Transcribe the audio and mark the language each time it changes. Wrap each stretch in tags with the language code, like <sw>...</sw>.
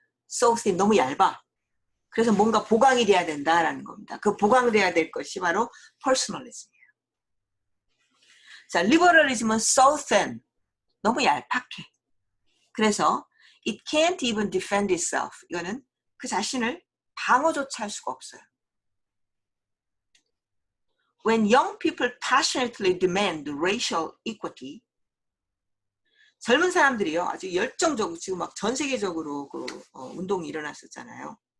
<ko>so thin, 너무 얇아. 그래서 뭔가 보강이 돼야 된다라는 겁니다. 그 보강돼야 될 것이 바로 퍼스널리즘이에요. 자, 리버럴리즘은 so thin, 너무 얄팍해.</ko> <en>그래서 it can't even defend itself.</en> <ko>이거는 그 자신을 방어조차 할 수가 없어요. When young people passionately demand racial equity, 젊은 사람들이요 아주 열정적으로 지금 막 전 세계적으로 운동이 일어났었잖아요.</ko>